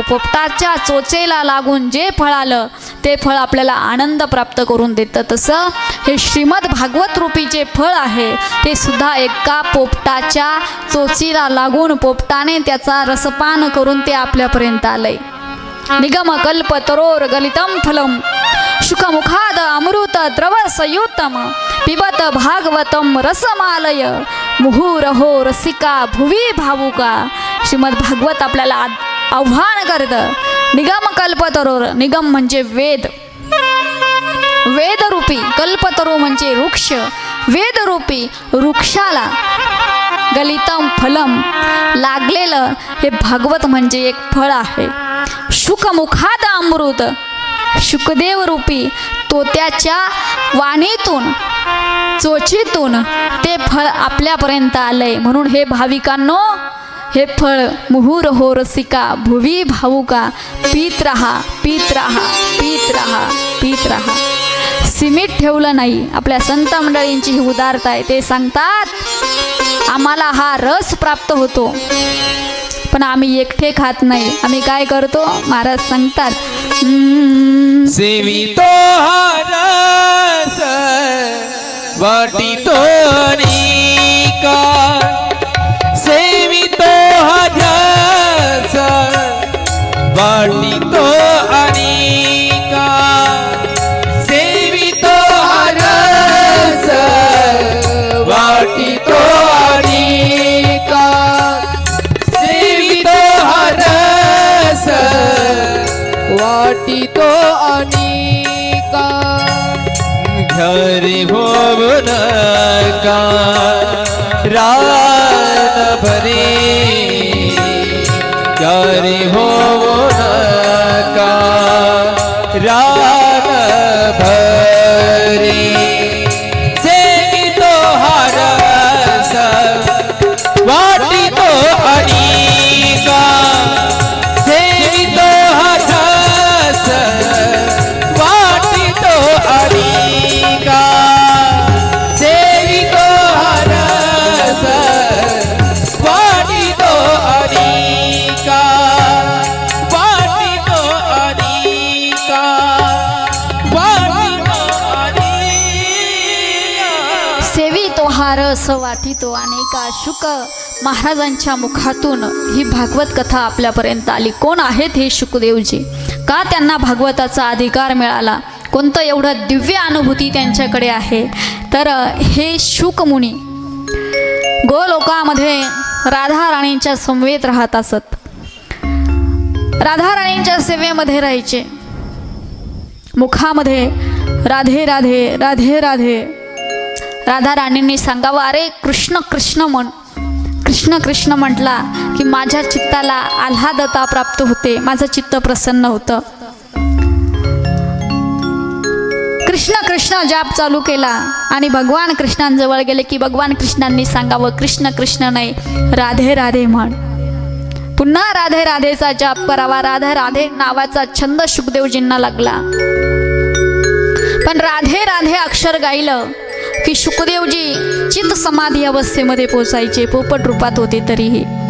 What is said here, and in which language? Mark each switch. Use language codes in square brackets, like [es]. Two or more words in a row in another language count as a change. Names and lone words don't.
[mr] पोपटाच्या चोचेला लागून जे फळ आलं ते फळ आपल्याला आनंद प्राप्त करून देतं। तसं हे श्रीमद भागवत रूपी जे फळ आहे ते सुद्धा एका पोपटाच्या चोचीला लागून पोपटाने त्याचा रसपान करून ते आपल्यापर्यंत आलंय। [sa] निगम कल्प तरोर गलितम फलम शुकमुखाद अमृत द्रव संयुतम पिबत भागवतम रसमालय मुहुरहो रसिका भुवी भावुका। [mr] श्रीमद भागवत आपल्याला आव्हान करतं। [sa] निगम कल्पतरोर, [mr] निगम म्हणजे वेद, वेदरूपी, कल्पतरू म्हणजे वृक्ष, वेदरूपी वृक्षाला [sa] गलितम फलम, [mr] लागलेलं हे भागवत म्हणजे एक फळ आहे. [sa] शुकमुखाद अमृत, [mr] शुकदेव रूपी तोत्याच्या वाणीतून चोचीतून ते फळ आपल्यापर्यंत आलंय. म्हणून हे भाविकांनो, हे फळ [sa] मुहूर हो रसिका भुवी भावुका, [mr] पीत राहा पीत राहा पीत राहा पीत राहा. सीमित ठेवलं नाही. आपल्या संत मंडळींची ही उदारता आहे. ते सांगतात आम्हाला हा रस प्राप्त होतो, पण आम्ही एकटे खात नाही. आम्ही काय करतो? महाराज सांगतात सेवितो हा रस वाटितो निका, सेवितो हा रस वाटितो अनिका, सेवितो हा रस वाटितो अनिका, सेवितो हा रस वाटितो अनिका. घरी होऊ नका रान भरी, घरी होऊ नका रान भरी, सेवितो हा रस वाटितो अनिका, सेवितो हा रस वाटितो अनिका, सेवितो हा रस वाटितो अनिका, वाटितो अनिका, वाटितो अनिका. सेवी तो हा रस वाटितो अनेका. शुक महाराजांच्या मुखातून ही भागवत कथा आपल्यापर्यंत आली. कोण आहेत हे शुकदेवजी? का त्यांना भागवताचा अधिकार मिळाला? कोणतं एवढं दिव्य अनुभूती त्यांच्याकडे आहे? तर हे शुकमुनी गोलोकामध्ये राधा राणींच्या समवेत राहत असत. राधा राणींच्या सेवेमध्ये राहायचे. मुखामध्ये राधे राधे राधे राधे. राधा राणींनी सांगावं, अरे कृष्ण कृष्ण म्हण. कृष्ण कृष्ण म्हटला की माझ्या चित्ताला आल्हादता प्राप्त होते, माझं चित्त प्रसन्न होतं. कृष्ण कृष्ण जाप चालू केला आणि भगवान कृष्णांजवळ गेले की भगवान कृष्णांनी सांगावं कृष्ण कृष्ण नाही, राधे राधे म्हण. पुन्हा राधे राधेचा जाप करावा. राधे राधे नावाचा छंद शुकदेवजींना लागला. पण राधे राधे अक्षर गायलं की शुकदेवजी चित्त समाधी अवस्थेमध्ये पोचायचे. पोपट रूपात होते तरीही.